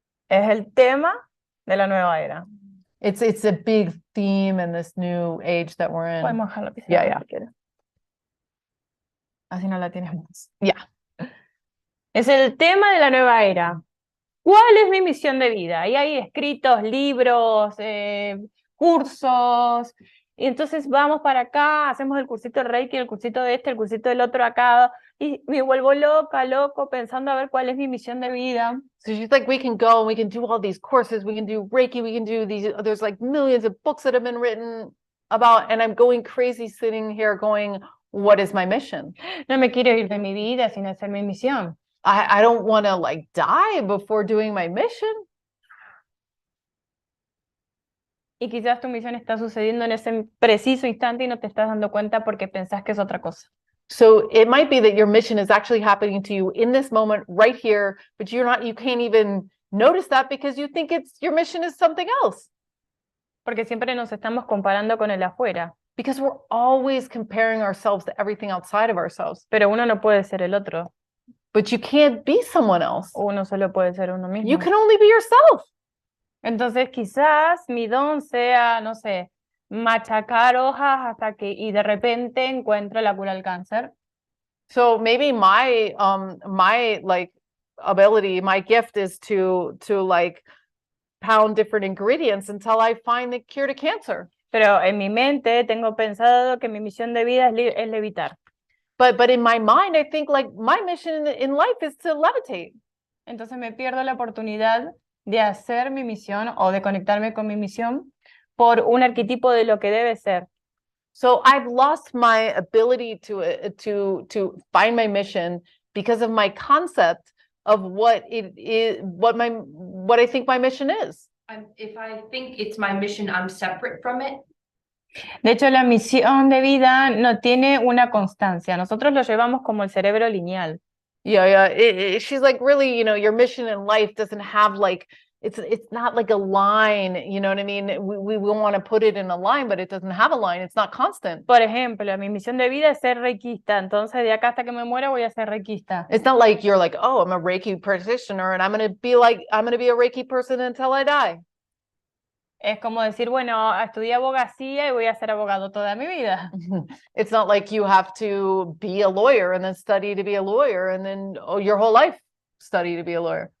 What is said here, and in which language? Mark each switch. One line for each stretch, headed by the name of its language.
Spanish: Es el tema de la nueva era.
English: It's a big theme in this new age that we're in.
Spanish: Podemos dejar la pizarra
English: Yeah, yeah.
Spanish: si quieres. Así no la tienes más.
English: Yeah.
Spanish: Es el tema de la nueva era. ¿Cuál es mi misión de vida? Y hay escritos, libros, cursos. Y entonces vamos para acá, hacemos el cursito de Reiki, el cursito de este, el cursito del otro acá. Y me vuelvo loco, pensando a ver cuál es mi misión de vida.
English: So she's like, we can go and we can do all these courses, we can do Reiki, we can do these, there's like millions of books that have been written about, and I'm going crazy sitting here going, what is my mission?
Spanish: No me quiero ir de mi vida sin hacer mi misión.
English: I don't want to like die before doing my mission.
Spanish: Y quizás tu misión está sucediendo en ese preciso instante y no te estás dando cuenta porque pensás que es otra cosa.
English: So it might be that your mission is actually happening to you in this moment right here, but you can't even notice that because you think your mission is something else.
Spanish: Porque siempre nos estamos comparando con el afuera,
English: Because we're always comparing ourselves to everything outside of ourselves.
Spanish: pero uno no puede ser el otro,
English: But you can't be someone else.
Spanish: uno solo puede ser uno
English: You
Spanish: mismo.
English: can only be yourself.
Spanish: Entonces quizás mi don sea, no sé, machacar hojas hasta que y de repente encuentro la cura al cáncer.
English: So maybe my like ability, my gift is to like pound different ingredients until I find the cure to cancer.
Spanish: Pero en mi mente tengo pensado que mi misión de vida es levitar.
English: But in my mind, I think like my mission in life is to levitate.
Spanish: Entonces me pierdo la oportunidad de hacer mi misión o de conectarme con mi misión por un arquetipo de lo que debe ser.
English: So I've lost my ability to find my mission because of my concept of what it is, what I think my mission is. If I think it's my mission, I'm separate from it.
Spanish: De hecho, la misión de vida no tiene una constancia. Nosotros lo llevamos como el cerebro lineal.
English: Yeah. She's like, really, your mission in life doesn't have like, it's not like a line, you know what I mean? We want to put it in a line, but it doesn't have a line. It's not constant.
Spanish: Por ejemplo, mi misión de vida es ser reikista. Entonces, de acá hasta que me muera voy a ser reikista.
English: It's not like you're like, oh, I'm a Reiki practitioner and I'm going to be a Reiki person until I die.
Spanish: Es como decir, bueno, estudié abogacía y voy a ser abogado toda mi vida.
English: It's not like you have to be a lawyer and then study to be a lawyer and then your whole life study to be a lawyer.